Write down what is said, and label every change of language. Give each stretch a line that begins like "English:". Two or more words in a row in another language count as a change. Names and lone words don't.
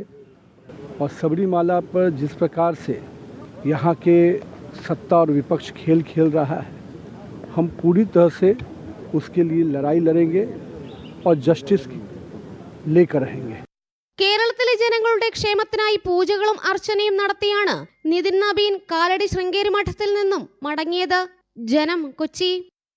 Hindi: और सबरीमाला पर जिस प्रकार से यहाँ के सत्ता और विपक्ष खेल खेल रहा है, हम पूरी तरह से उसके लिए लड़ाई लड़ेंगे और जस्टिस लेकर रहेंगे.
Malayalam: കേരളത്തിലെ ജനങ്ങളുടെ ക്ഷേമത്തിനായി പൂജകളും അർച്ചനയും നടത്തിയാണ് നിതിൻ നബീൻ കാലടി ശൃംഗേരി മഠത്തിൽ നിന്നും മടങ്ങിയത്. ജനം, കൊച്ചി.